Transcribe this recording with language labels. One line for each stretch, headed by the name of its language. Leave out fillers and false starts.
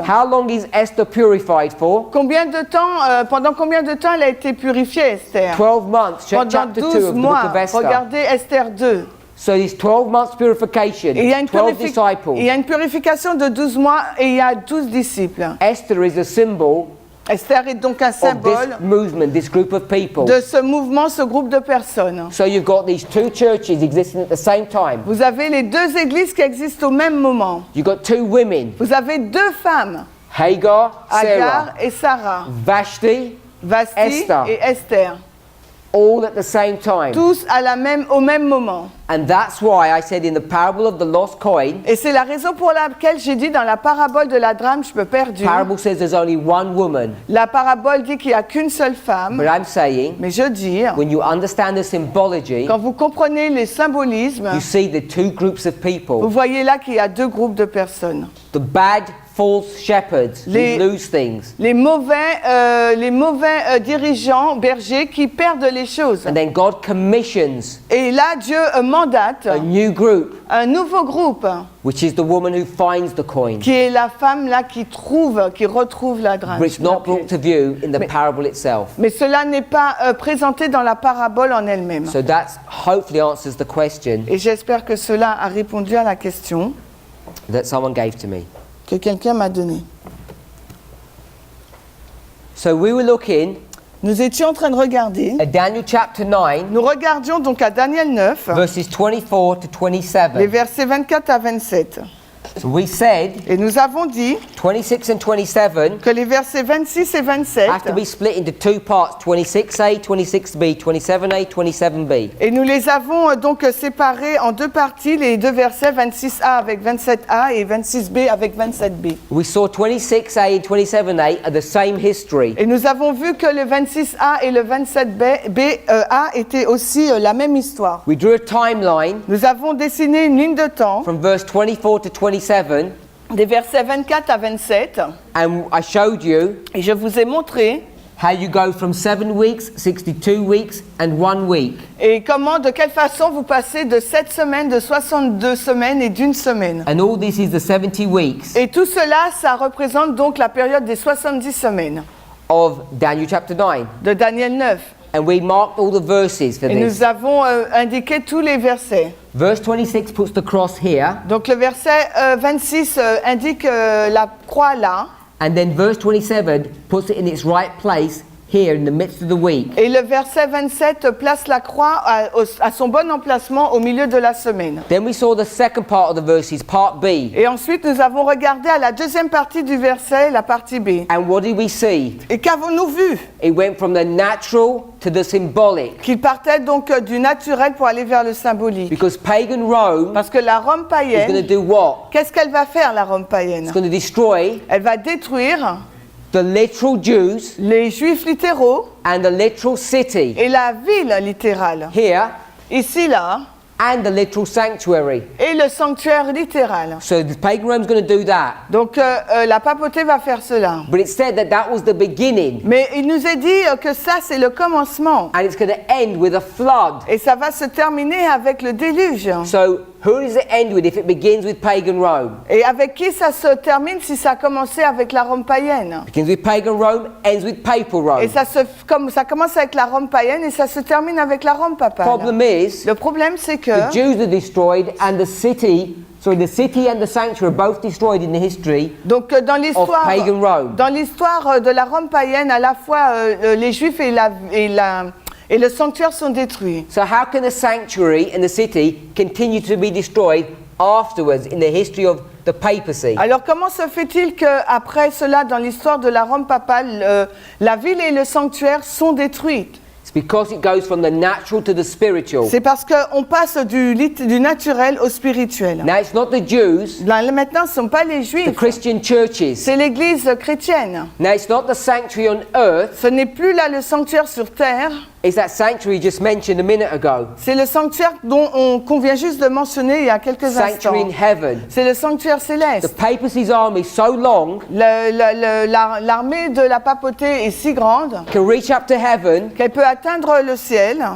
English: How long is Esther purified for?
French: Combien de temps, pendant combien de temps elle a été purifiée, Esther?
English: 12 months. Check
French: Pendant
English: chapter 2
French: 12
English: of the book
French: mois.
English: of Esther.
French: Regardez Esther 2.
English: So this 12 months purification,
French: Et il y a une 12 il y disciples. a une purification de 12 mois et il y a 12 disciples.
English: Esther is a symbol
French: Esther est donc un
English: of
French: symbole
English: this movement, this group of people.
French: de ce mouvement, ce groupe de personnes.
English: So you've got these 2 churches existing at the same time.
French: Vous avez les 2 églises qui existent au même moment.
English: You've got 2 women,
French: Vous avez 2 femmes,
English: Hagar,
French: Agar
English: Sarah,
French: et Sarah,
English: Vashti,
French: Vasti
English: Esther.
French: et Esther,
English: all at the same time.
French: tous au même moment.
English: And that's why I said in the parable of the lost coin,
French: Et c'est la raison pour laquelle j'ai dit dans la parabole de la drame perdu,
English: parable says there's only one woman.
French: la parabole dit qu'il n'y a qu'une seule femme,
English: But I'm saying,
French: mais je dis,
English: when you understand the symbology,
French: quand vous comprenez les symbolismes,
English: you see the 2 groups of
French: vous
English: people.
French: voyez là qu'il y a 2 groupes de personnes.
English: The bad false shepherds who
French: Les-
English: lose things.
French: Les mauvais dirigeants, bergers, qui perdent les choses.
English: And then God commissions
French: Et là, Dieu mandate
English: a new group,
French: un nouveau groupe,
English: which is the woman who finds the coin.
French: qui est la femme là qui retrouve la drame.
English: But it's not brought to view in the parable itself.
French: Mais cela n'est pas présenté dans la parabole en elle-même.
English: So that hopefully answers the question
French: Et j'espère que cela a répondu à la question
English: that someone gave to me.
French: que quelqu'un m'a donnée.
English: So we were looking
French: Nous étions en train de regarder.
English: at Daniel chapter 9,
French: Nous regardions donc à Daniel 9,
English: verses 24 to
French: les
English: 27.
French: versets 24 à 27.
English: So we said
French: Et nous avons dit
English: 26 and 27
French: que les versets 26 et 27,
English: have to be split into 2 parts, 26a, 26b, 27a, 27b.
French: et nous les avons donc séparés en 2 parties, les 2 versets 26a avec 27a et 26b avec 27b.
English: We saw 26a and 27a are the same history.
French: Et nous avons vu que le 26a et le 27a étaient aussi la même histoire.
English: We drew a timeline
French: Nous avons dessiné une ligne de temps
English: from verse 24 to 27,
French: des versets 24 à 27
English: and I showed you
French: et je vous ai montré
English: how you go from 7 weeks, 62 weeks, and 1 week.
French: et de quelle façon vous passez de 7 semaines, de 62 semaines et d'une semaine.
English: And all this is the 70 weeks
French: Et tout cela, ça représente donc la période des 70 semaines
English: of Daniel chapter 9.
French: de Daniel 9.
English: And we marked all the verses for
French: Et
English: this.
French: nous avons indiqué tous les versets.
English: Verse 26 puts the cross here,
French: Donc le verset 26 indique la croix là.
English: and then verse 27 puts it in its right place here in the midst of the week.
French: Et le verset 27 place la croix à son bon emplacement au milieu de la semaine.
English: Then we saw the second part of the verses, part B.
French: Et ensuite, nous avons regardé à la deuxième partie du verset, la partie B.
English: And what did we see?
French: Et qu'avons-nous vu?
English: It went from the natural to the symbolic.
French: Qu'il partait donc du naturel pour aller vers le symbolique.
English: Because pagan Rome
French: Parce que la Rome
English: is going to
French: païenne,
English: do what?
French: qu'est-ce qu'elle va faire, la Rome païenne?
English: It's going to destroy
French: Elle va détruire
English: the literal Jews
French: les Juifs littéraux
English: and the literal city
French: et la ville littérale.
English: here
French: Ici, là,
English: and the literal sanctuary.
French: et le sanctuaire littéral.
English: So the pagan Rome's going to do that.
French: Donc la papauté va faire cela.
English: But it said that that was the beginning.
French: Mais il nous est dit que ça, c'est le commencement.
English: And it's going to end with a flood.
French: Et ça va se terminer avec le déluge.
English: So who does it end with if it begins with pagan Rome?
French: Et avec qui ça se termine si ça a commencé avec la Rome païenne?
English: Begins with pagan Rome, ends with papal
French: Et
English: Rome.
French: ça commence avec la Rome païenne et ça se termine avec la Rome papale.
English: Problem is,
French: Le problème, c'est que
English: the Jews are destroyed and the city and the sanctuary are both destroyed in the history.
French: donc dans l'histoire
English: of pagan Rome.
French: de la Rome païenne, à la fois les Juifs et le sanctuaire sont détruits.
English: So how can the sanctuary and the city continue to be destroyed afterwards in the history of the papacy?
French: Alors comment se fait-il qu'après cela, dans l'histoire de la Rome papale, la ville et le sanctuaire sont détruits?
English: It's because it goes from the natural to the spiritual.
French: C'est parce qu'on passe du naturel au spirituel.
English: Now it's not the Jews,
French: Là, maintenant, ce ne sont pas les
English: the
French: Juifs,
English: Christian churches.
French: c'est l'Église chrétienne.
English: Now it's not the sanctuary on earth,
French: Ce n'est plus là le sanctuaire sur terre,
English: it's that sanctuary just mentioned a minute ago.
French: c'est le sanctuaire qu'on vient juste de mentionner il y a quelques
English: Sanctuary
French: instants.
English: in heaven.
French: C'est le sanctuaire
English: The
French: céleste.
English: papacy's army is so long,
French: L'armée de la papauté est si grande
English: can reach up to heaven,
French: qu'elle peut atteindre le ciel